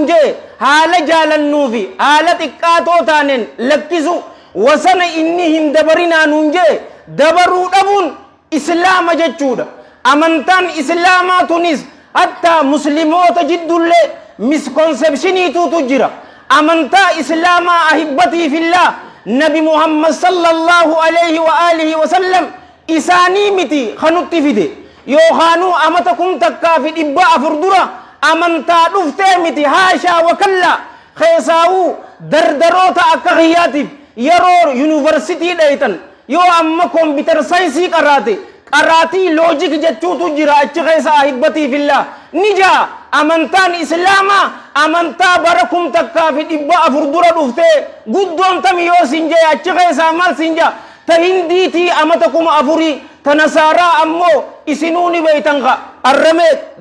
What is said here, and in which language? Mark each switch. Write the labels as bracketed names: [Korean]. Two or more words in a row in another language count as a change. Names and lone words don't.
[Oromo] jee haala jaalannuu fi haala xiqqaatoo taaneen lakkisu wasana inni hin dabarinaa nun jee dabaruu dhabuun islaama jechuudha amantaan islaamaa tunis hatta muslimoota jiddullee misconceptioniituutu jira amantaa islaamaa [Arabic] أحبتي في الله [Oromo] nabi muhammad [Arabic] صلى الله عليه وآله وسلم [Oromo] isaanii miti kanutti fide yookaanuu amata kun takkaa fi 400 dura amantaa dhuftee miti [Arabic] حاشا وكلا [Oromo] keessaawuu dardaroota akka kiyyaatiif yeroo yuunivarsitii dhaytan yoo amma [English] computer science [Oromo] qaraatii logic jechuutu jira achi keessa [Arabic] أحبتي في الله [Oromo] nija amantaan islaamaa amantaa bara kum takkaa fi 400 dura dhuftee guddoon tam yoo sinjee achi keessa maal sinja ta hindiitii amata 4,000 ta nasaaraa ammoo isinuuni beeytan ka arramee